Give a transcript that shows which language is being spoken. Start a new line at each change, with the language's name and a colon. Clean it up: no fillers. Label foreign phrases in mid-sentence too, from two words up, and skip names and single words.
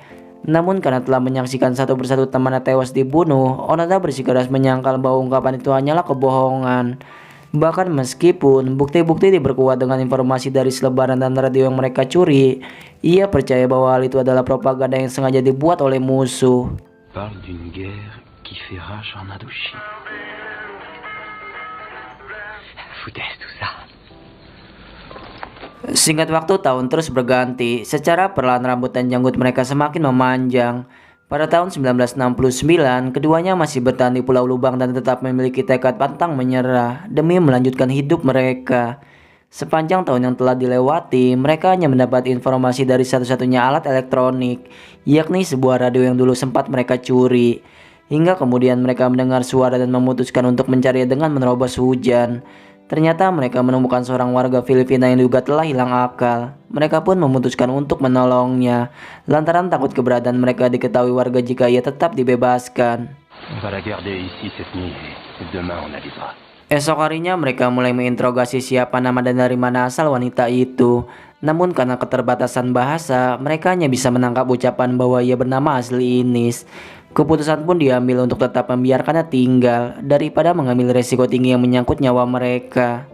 Indonesian: Namun karena telah menyaksikan satu persatu temannya tewas dibunuh, Onoda bersikeras menyangkal bahwa ungkapan itu hanyalah kebohongan. Bahkan meskipun bukti-bukti diperkuat dengan informasi dari selebaran dan radio yang mereka curi, ia percaya bahwa hal itu adalah propaganda yang sengaja dibuat oleh musuh.
French: Parle d'une guerre qui fait rage en Indochine. Foutaise tout ça.
Indonesian: Singkat waktu, tahun terus berganti. Secara perlahan rambut dan janggut mereka semakin memanjang. Pada tahun 1969, keduanya masih bertahan di Pulau Lubang dan tetap memiliki tekad pantang menyerah demi melanjutkan hidup mereka. Sepanjang tahun yang telah dilewati, mereka hanya mendapat informasi dari satu-satunya alat elektronik, yakni sebuah radio yang dulu sempat mereka curi. Hingga kemudian mereka mendengar suara dan memutuskan untuk mencarinya dengan menerobos hujan. Ternyata mereka menemukan seorang warga Filipina yang juga telah hilang akal. Mereka pun memutuskan untuk menolongnya, lantaran takut keberadaan mereka diketahui warga jika ia tetap dibebaskan.
French: On va la garder ici cette nuit et demain on avisera.
Indonesian: Esok harinya mereka mulai menginterogasi siapa nama dan dari mana asal wanita itu. Namun karena keterbatasan bahasa, mereka hanya bisa menangkap ucapan bahwa ia bernama asli Inis. Keputusan pun diambil untuk tetap membiarkannya tinggal daripada mengambil resiko tinggi yang menyangkut nyawa mereka.